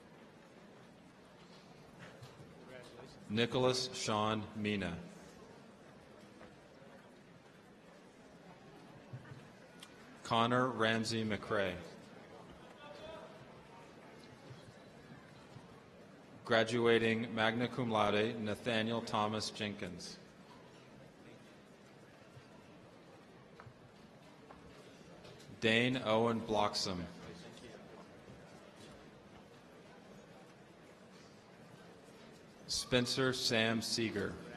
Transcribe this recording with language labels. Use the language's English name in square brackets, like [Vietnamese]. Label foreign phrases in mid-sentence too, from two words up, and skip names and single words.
[English] Nicholas Sean Mina. Connor Ramsey McRae. [Latin] Graduating magna cum laude, [English] Nathaniel Thomas Jenkins. Dane Owen Bloxham. Spencer Sam Seeger.